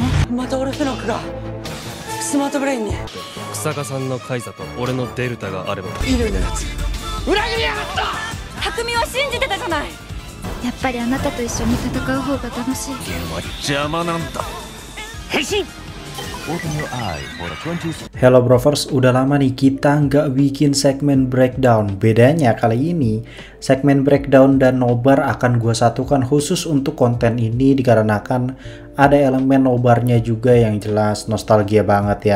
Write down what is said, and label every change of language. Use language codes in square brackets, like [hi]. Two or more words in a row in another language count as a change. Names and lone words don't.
[ja] またオルフェノクがスマートブレインに。草加さんのカイザと俺のデルタがあれば。乾のやつ裏切りやがった。匠は信じてたじゃない。やっぱりあなたと一緒に戦う方が楽しい。邪魔なんだ。変身。 [id] Hello Brovers, udah lama nih kita nggak bikin segmen breakdown. Bedanya kali ini, segmen breakdown dan nobar akan gue satukan khusus untuk konten ini dikarenakan ada elemen nobarnya juga yang jelas nostalgia banget ya.